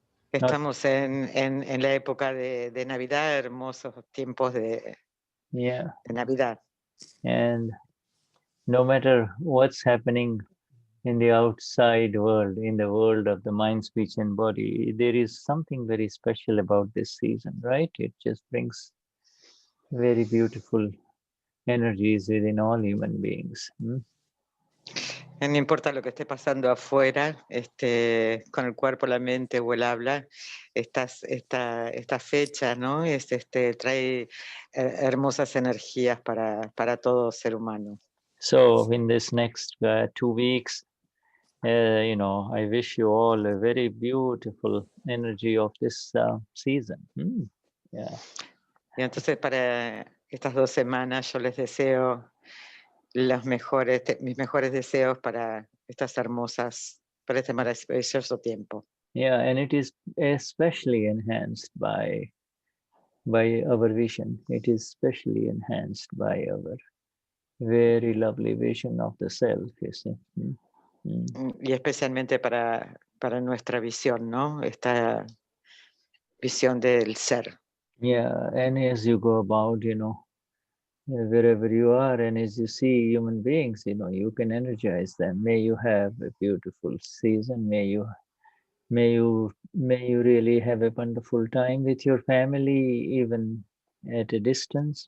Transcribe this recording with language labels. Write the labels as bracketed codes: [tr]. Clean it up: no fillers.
[es] Estamos en la época de Navidad, hermosos tiempos de Navidad. [en] And no matter what's happening in the outside world, in the world of the mind, speech, and body, there is something very special about this season, right? It just brings very beautiful energies within all human beings. [es] No importa lo que esté pasando afuera, con el cuerpo, la mente o el habla, esta fecha, ¿no? Trae hermosas energías para todo ser humano. [en] So in this next 2 weeks, I wish you all a very beautiful energy of this season. Yeah. [es] Y entonces para estas 2 semanas yo les deseo mis mejores deseos para este maravilloso tiempo. [en] Yeah, and it is especially enhanced by our vision. It is especially enhanced by our very lovely vision of the self, you see. [es] Y especialmente para nuestra visión, ¿no? Esta visión del ser. [en] Yeah, and as you go about, wherever you are, and as you see human beings, you can energize them. May you have a beautiful season. May you really have a wonderful time with your family, even at a distance.